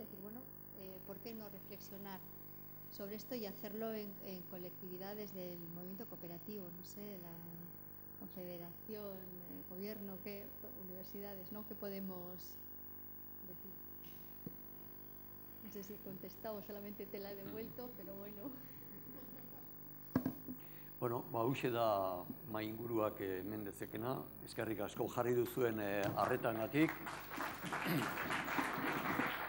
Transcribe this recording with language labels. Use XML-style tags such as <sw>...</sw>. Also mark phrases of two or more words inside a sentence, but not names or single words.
<es>Decir, bueno, ¿por qué no reflexionar sobre esto y hacerlo en colectividad desde el movimiento cooperativo? No sé, la confederación, el gobierno, universidades, ¿no? ¿Qué podemos decir? No sé si he contestado, solamente te la he devuelto, pero bueno.</es> <eu>Bueno, hauxe da mainguruak hemen dezekena. Eskerrik asko jarri duzuen arretangatik.</eu>